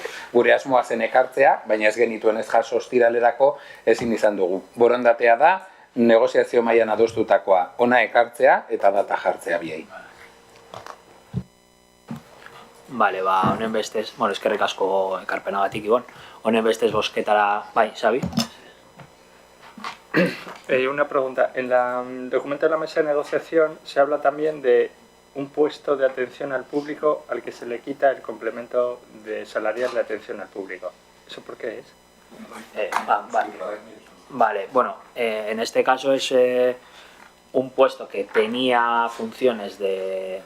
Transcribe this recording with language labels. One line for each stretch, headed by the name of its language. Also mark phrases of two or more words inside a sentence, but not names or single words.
Basque: Gure asmoa zen ekartzea, baina ez genituen ez jaso ostiralerako ezin izan dugu. Borondatea da, negoziazio mailan adostutakoa ona ekartzea eta data jartzea biei. Bale, honen bestez, eskerrik asko ekarpenagatik, Ibon. Honen bestez bosketara, bai, Xabi?
Spanish: Una pregunta. En el documento de la mesa de negociación se habla también de un puesto de atención al público al que se le quita el complemento de salarial de atención al público. ¿Eso por qué es? Vale, en este caso es un puesto que tenía funciones de...